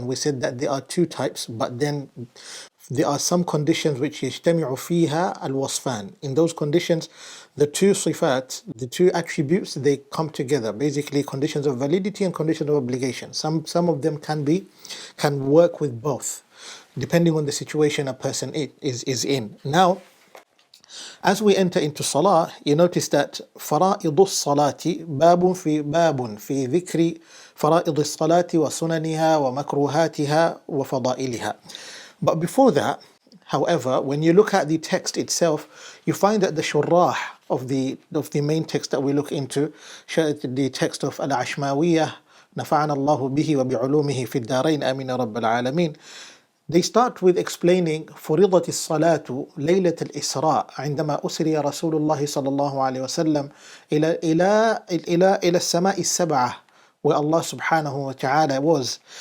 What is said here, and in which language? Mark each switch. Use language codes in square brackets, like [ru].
[en] And we said that there are two types, but then there are some conditions which [ar] يجتمع فيها الوصفان. [en] In those conditions, the two sifat, the two attributes, they come together. Basically, conditions of validity and conditions of obligation. Some of them can work with both, depending on the situation a person is in. Now, as we enter into Salah, you notice that [ar] فرائض الصلاة باب في ذكر فرائض الصلاة وسننها ومكروهاتها وفضائلها. [en] But before that, however, when you look at the text itself, you find that the shurrah of the main text that we look into, the text of Al-Ashmawiyah, [ar] نفعنا الله به وبعلومه في الدارين [en] آمين رب العالمين, they start with explaining [ar] فرضت الصلاة ليلة الإسراء عندما أسري رسول الله صلى الله عليه وسلم إلى السماء السبعة, [en] where Allah subhanahu wa ta'ala was.